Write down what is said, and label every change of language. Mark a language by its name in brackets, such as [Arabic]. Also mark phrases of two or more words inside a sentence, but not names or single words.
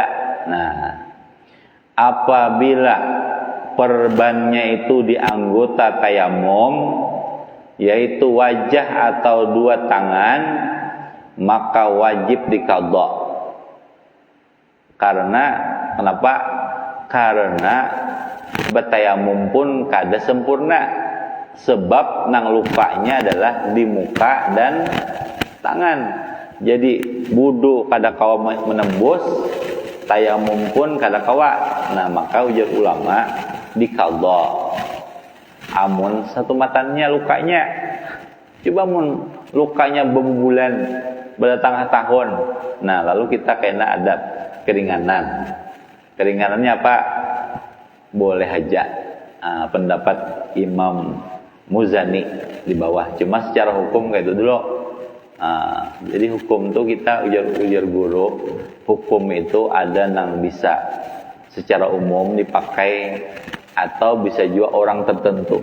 [Indonesian] Nah, apabila perbannya itu di anggota tayamum, yaitu wajah atau dua tangan, maka wajib diqadha. Karena kenapa? [Banjar] Karena bertayamum pun kada sempurna, sebab nang lukanya adalah di muka dan tangan. Jadi wudu kada kawa menembus, tayamum pun kada kawa. Nah, maka ujar ulama diqadha. Amun satu matanya lukanya, coba mun lukanya berbulan, bertahun-tahun. [Indonesian] Nah, lalu kita kena ada keringanan. Keringanannya apa? Boleh aja. Pendapat Imam Muzani di bawah. Cuma secara hukum kayak itu dulu. Jadi hukum tuh kita ujar guru, hukum itu ada yang bisa secara umum dipakai atau bisa juga orang tertentu.